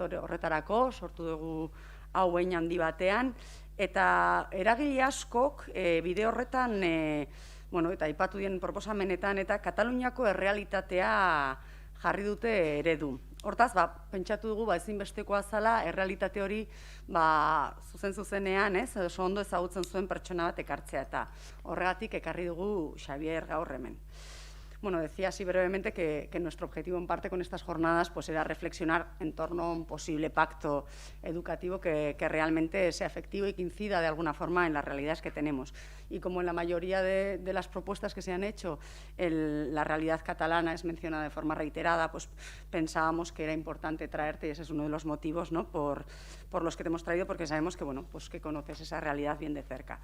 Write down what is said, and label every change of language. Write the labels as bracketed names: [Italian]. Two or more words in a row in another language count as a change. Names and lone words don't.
[Basque] Horretarako, sortu dugu hau hein handi batean, eta eragile askok bide horretan, eta aipatu dien proposamenetan, eta Kataluniako errealitatea jarri dute eredu. Hortaz, pentsatu dugu ezinbestekoa zela errealitate hori zuzen-zuzenean, oso ondo ezagutzen zuen pertsona bat ekartzea, eta horregatik ekarri dugu Xabier gaur hemen. [Spanish] Bueno, decía así brevemente que nuestro objetivo en parte con estas jornadas pues era reflexionar en torno a un posible pacto educativo que realmente sea efectivo y que incida de alguna forma en las realidades que tenemos. Y como en la mayoría de las propuestas que se han hecho la realidad catalana es mencionada de forma reiterada, pues pensábamos que era importante traerte, y ese es uno de los motivos, ¿no?, por los que te hemos traído, porque sabemos que, pues que conoces esa realidad bien de cerca.